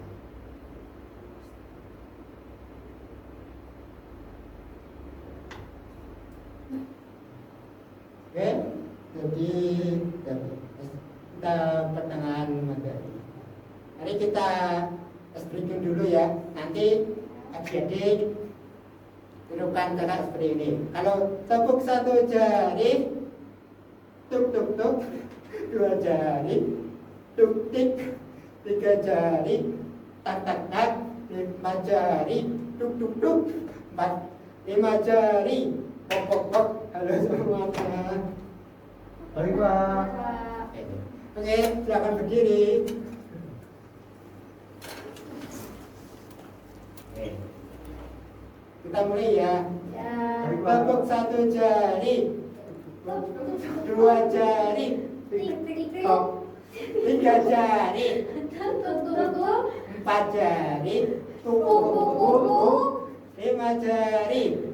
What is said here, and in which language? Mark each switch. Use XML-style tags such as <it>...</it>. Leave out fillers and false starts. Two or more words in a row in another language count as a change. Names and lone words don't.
<id>Oke, jadi kita pertengahan materi. Mari kita explain dulu ya. Nanti adik-adik tirukan cara seperti ini. Kalau tepuk satu jari, tuk tuk tuk, dua jari, tuk tik, tiga jari, tak tak tak, lima jari, tuk tuk tuk, lima jari, pok pok pok. Halo semuanya. Baik Pak. Oke, silakan berdiri. Oke. Kita mulai ya. Tepuk satu jari, dua jari, tiga jari, empat jari, lima jari.</id>